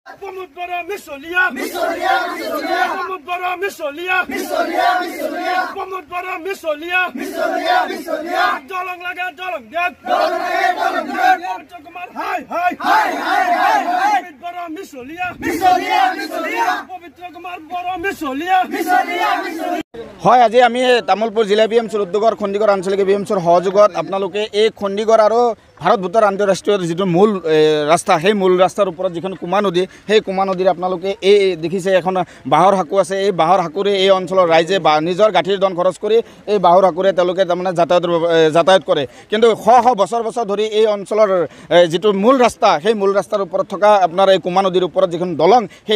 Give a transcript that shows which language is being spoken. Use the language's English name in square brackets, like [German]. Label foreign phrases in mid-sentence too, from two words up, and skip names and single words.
[Bodo] Pomut bara misolia. Pomut bara misolia. Pomut bara misolia. Dolong laga dolong diat. Hai. Pomut bara misolia. Pavitra Kumar bara misolia. [Assamese] হয় আজি আমি তামুলপুর জিলা বিএমসির উদ্যোগৰ খণ্ডিগড় আঞ্চলিক বিএমসিৰ সহযোগত আপোনালোকে এই খণ্ডিগড় আৰু ভাৰত ভূটান আন্তঃৰাষ্ট্ৰীয় যিটো মূল ৰাস্তা সেই মূল ৰাস্তাৰ ওপৰত যিখন কুমা নদী সেই কুমা নদীৰ আপোনালোকে এই দেখিছে এখন বাঁহৰ হাকু আছে এই বাঁহৰ হাকুৰে এই অঞ্চলৰ ৰাইজে নিজৰ গাঁঠিৰ ধন খৰচ কৰি এই বাঁহৰ হাকুৰে তেওঁলোকে তাৰমানে যাতায়াত কৰে কিন্তু শ বছৰ ধৰি এই অঞ্চলৰ যিটো মূল ৰাস্তা সেই মূল ৰাস্তাৰ ওপৰত থকা আপোনাৰ এই কুমা নদীৰ ওপৰত যিখন দলং সেই